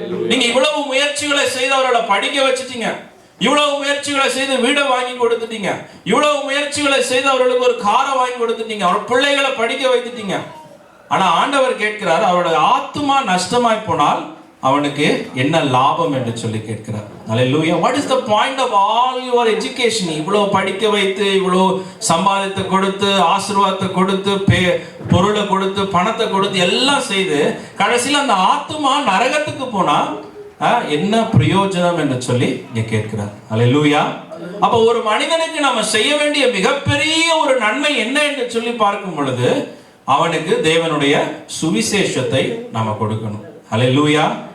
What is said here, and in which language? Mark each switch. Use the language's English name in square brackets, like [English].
[Tamil] நீங்க இவ்வளவு முயற்சிகளை செய்து அவர்களை படிக்க வச்சுட்டீங்க, இவ்வளவு முயற்சிகளை செய்து வீடை வாங்கி கொடுத்துட்டீங்க, இவ்வளவு முயற்சிகளை செய்து அவர்களுக்கு ஒரு காரை வாங்கி கொடுத்துட்டீங்க, அவர் பிள்ளைகளை படிக்க வைத்துட்டீங்க. ஆனா ஆண்டவர் கேட்கிறார், அவருடைய ஆத்துமா நஷ்டமாய் போனால் அவனுக்கு என்ன லாபம் என்று சொல்லி கேட்கிறார். ஹல்லேலூயா. [English] What is the point of all your education? [Tamil] இவ்வளவு படிக்க வைத்து, இவ்வளவு சம்பாதித்து கொடுத்து, ஆசீர்வாதத்தை கொடுத்து, பொருளை கொடுத்து, பணத்தை கொடுத்து எல்லாம் செய்து கடைசியில் அந்த ஆத்துமா நரகத்துக்கு போனா என்ன பிரயோஜனம் என்று சொல்லி இங்க கேட்கிறார். ஹல்லேலூயா. அப்ப ஒரு மனிதனுக்கு நம்ம செய்ய வேண்டிய மிகப்பெரிய ஒரு நன்மை என்ன என்று சொல்லி பார்க்கும் பொழுது அவனுக்கு தேவனுடைய சுவிசேஷத்தை நாம கொடுக்கணும். ஹல்லேலூயா.